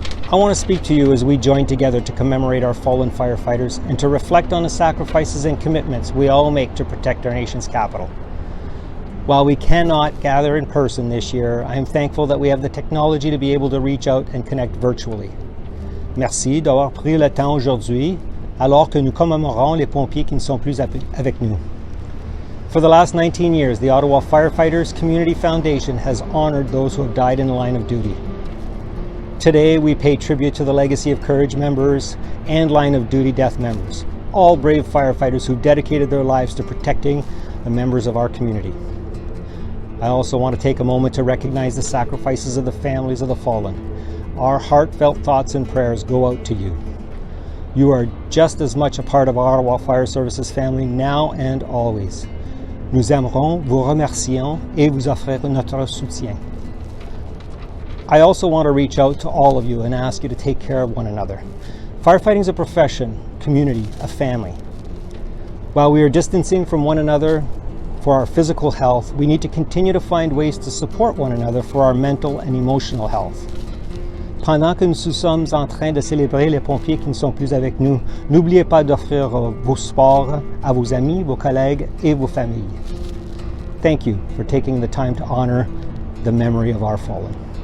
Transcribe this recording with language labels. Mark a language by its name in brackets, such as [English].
[English] I want to speak to you as we join together to commemorate our fallen firefighters and to reflect on the sacrifices and commitments we all make to protect our nation's capital. While we cannot gather in person this year, I am thankful that we have the technology to be able to reach out and connect virtually. [French] Merci d'avoir pris le temps aujourd'hui, alors que nous commémorons les pompiers qui ne sont plus avec nous. [English] For the last 19 years, the Ottawa Firefighters Community Foundation has honored those who have died in the line of duty. Today, we pay tribute to the legacy of Courage members and line of duty death members, all brave firefighters who dedicated their lives to protecting the members of our community. I also want to take a moment to recognize the sacrifices of the families of the fallen. Our heartfelt thoughts and prayers go out to you. You are just as much a part of our Ottawa Fire Services family now and always. [French] Nous aimerons, vous remercions et vous offrir notre soutien. [English] I also want to reach out to all of you and ask you to take care of one another. Firefighting is a profession, community, a family. While we are distancing from one another for our physical health, we need to continue to find ways to support one another for our mental and emotional health. [French] Pendant que nous sommes en train de célébrer les pompiers qui ne sont plus avec nous, n'oubliez pas d'offrir vos supports à vos amis, vos collègues et vos familles. [English] Thank you for taking the time to honor the memory of our fallen.